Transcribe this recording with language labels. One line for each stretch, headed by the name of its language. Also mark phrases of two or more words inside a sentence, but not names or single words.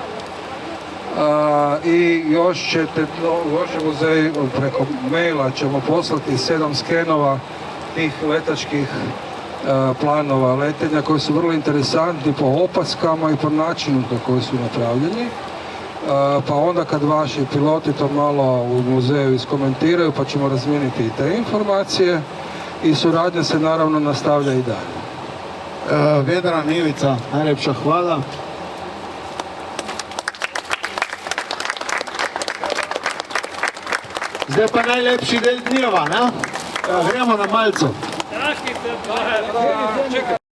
Croatian: I još je muzej preko maila ćemo poslati 7 skenova tih letačkih planova letenja koji su vrlo interesantni po opaskama i po načinu na koji su napravljeni. Pa onda kad vaši piloti to malo u muzeju iskomentiraju pa ćemo razmijeniti i te informacije. I suradnja se naravno nastavlja i dalje. Vedran, Ivica,
Slovenian: najlepša hvala. Zdaj pa najlepši del dneva, ne? Gremo na malco. Čekaj.